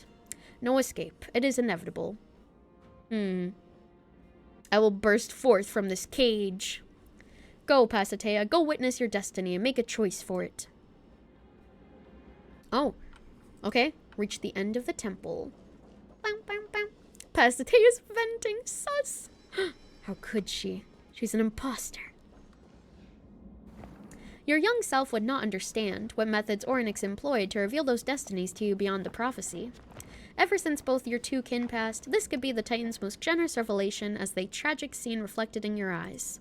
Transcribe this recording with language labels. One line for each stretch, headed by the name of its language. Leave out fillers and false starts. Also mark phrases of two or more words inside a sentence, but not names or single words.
English: No escape. It is inevitable. I will burst forth from this cage. Go, Pasithea, go witness your destiny and make a choice for it. Oh, okay. Reach the end of the temple. Bam, bam, bam. Pasithea's venting sus. How could she? She's an imposter. Your young self would not understand what methods Ornyx employed to reveal those destinies to you beyond the prophecy. Ever since both your two kin passed, this could be the Titan's most generous revelation as the tragic scene reflected in your eyes.